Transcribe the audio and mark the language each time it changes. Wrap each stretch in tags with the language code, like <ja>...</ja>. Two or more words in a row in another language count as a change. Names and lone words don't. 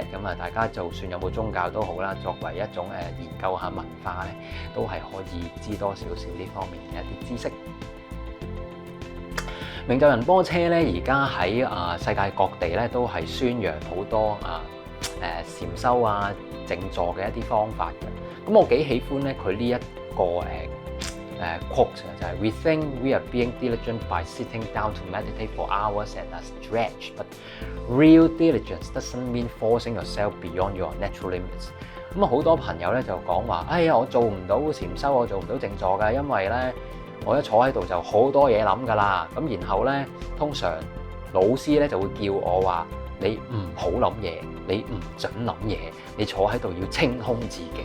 <yue>大家就算有冇宗教都好啦，作為一種研究下文化咧，都係可以知多少少呢方面嘅一啲知識。明就仁波切咧，而家喺世界各地咧都係宣揚好多禪修靜坐嘅一啲方法嘅。咁我幾喜歡咧佢呢一個quote 就係</yue> <en>We think we are being diligent by sitting down to meditate for hours at a stretch, but real diligence doesn't mean forcing yourself beyond your natural limits。</en> <yue>好多朋友咧就講話，我做唔到禪修，我做唔到靜坐㗎，因為咧我一坐喺度就好多嘢諗㗎啦。然後咧通常老師咧就會叫我話，你唔好諗嘢，你唔準諗嘢，你坐喺度要清空自己。</yue>